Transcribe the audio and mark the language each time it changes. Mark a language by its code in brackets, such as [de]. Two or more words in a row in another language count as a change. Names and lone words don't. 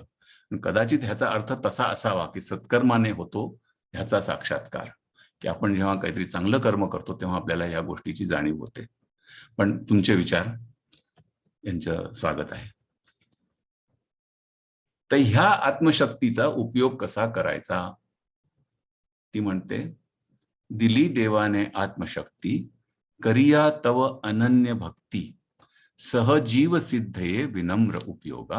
[mr] कदाचित ह्याचा अर्थ तसा असावा की सत्कर्माने होतो ह्याचा साक्षात्कार, की आपण जेव्हा काहीतरी चांगलं कर्म करतो तेव्हा आपल्याला ह्या गोष्टीची जाणीव होते. पण तुमचे विचार यांचं स्वागत आहे. तर ह्या आत्मशक्तीचा उपयोग कसा करायचा, ती म्हणते, दिली देवाने आत्मशक्ती, करिया तव अनन्य भक्ती, सहजीव सिद्धये विनम्र उपयोगा.